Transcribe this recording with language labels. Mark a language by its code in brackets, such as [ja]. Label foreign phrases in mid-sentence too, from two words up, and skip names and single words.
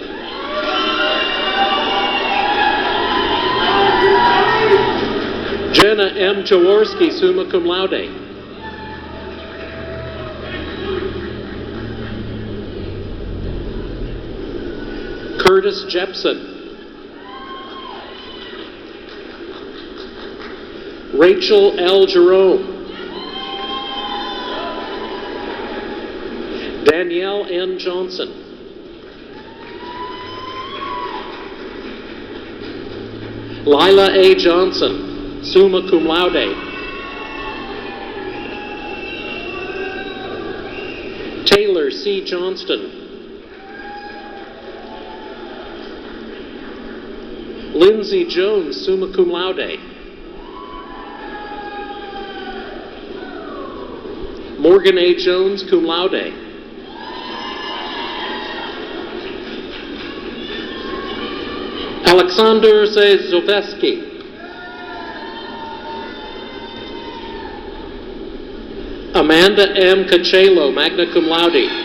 [en] Jenna M. [la] Jaworski, summa cum laude. [en] Curtis Jepson. Rachel L. Jerome. Danielle N. Johnson. Lila A. Johnson, [la] summa cum laude. [en] Taylor C. Johnston. Lindsay Jones, [la] summa cum laude. [en] Morgan A. Jones, [la] cum laude. [en] Alexander Zovesky. Amanda M. [la] Cachelo, magna cum laude.